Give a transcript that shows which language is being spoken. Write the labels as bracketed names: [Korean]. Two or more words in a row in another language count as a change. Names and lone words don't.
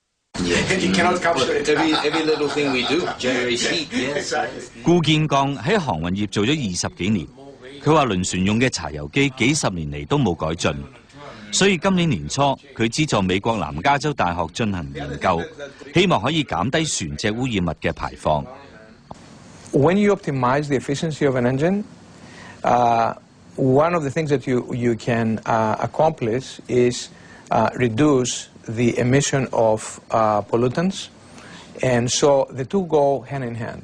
[Cantonese] 顧建剛喺航運業做咗20幾年，佢話輪船用嘅柴油機幾十年嚟都冇改進。所以今年年初，佢資助美國南加州大學進行研究，希望可以減低船隻污染物嘅排放。 [English] When you optimize the efficiency of an engine, one of the things that you can accomplish is reduce the emission of pollutants, and so the two go hand in hand.